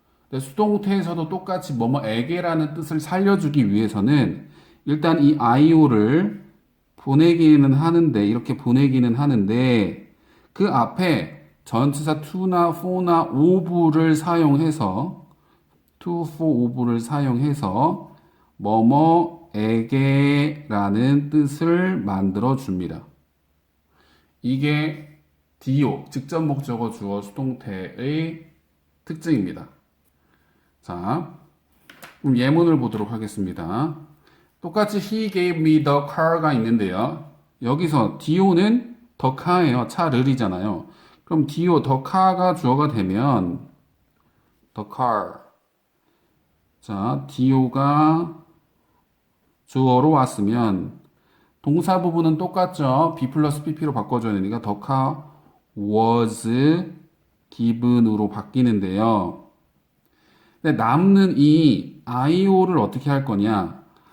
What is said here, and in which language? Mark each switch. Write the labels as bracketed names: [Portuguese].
[Korean] 근데 수동태에서도 똑같이 뭐뭐에게라는 뜻을 살려주기 위해서는 일단 이 IO를 보내기는 하는데, 이렇게 보내기는 하는데, 그 앞에 전치사 to나 for나 of를 사용해서, to, for, of를 사용해서, 뭐뭐에게라는 뜻을 만들어 줍니다. 이게 do, 직접 목적어 주어 수동태의 특징입니다. 자, 그럼 예문을 보도록 하겠습니다. [English] 똑같이 he gave me the car가 [Korean] 있는데요. 여기서 do는 the car예요. 차를이잖아요. 그럼 do, the car가 주어가 되면 the car. 자, do가 주어로 왔으면 동사 부분은 똑같죠. be 플러스 pp로 바꿔줘야 되니까 [English] the car was given [Korean] 으로 바뀌는데요. 근데 남는 이 IO를 어떻게 할 거냐?